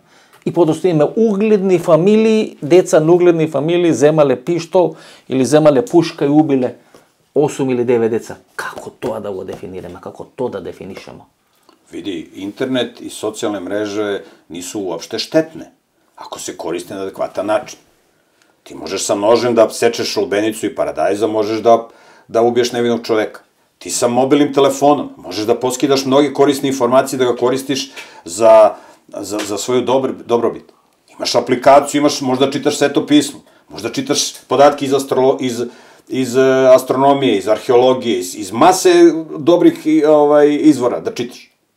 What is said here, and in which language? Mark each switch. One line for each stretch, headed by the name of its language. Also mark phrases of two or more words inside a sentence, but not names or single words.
Macedonian: И подостои имаме угледни фамилии, деца на угледни фамилии земале пиштол или земале пушка и убиле 8 или 9 деца. Како тоа да го дефинираме, како тоа да дефинишемо?
Serbian: Види, интернет и социјалне мрежи нису уопште штетне, ако се користи на адекватан начин. Ти можеш sa nožem da sečeš lubenicu i paradajza, možeš da ubiješ nevinog čoveka. Ti sa mobilnim telefonom možeš da poskidaš mnoge korisne informacije, da ga koristiš za svoju dobrobit. Imaš aplikaciju, možda čitaš Sveto pismo, možda čitaš podatke iz astronomije, iz arheologije, iz mase dobrih izvora da čitaš.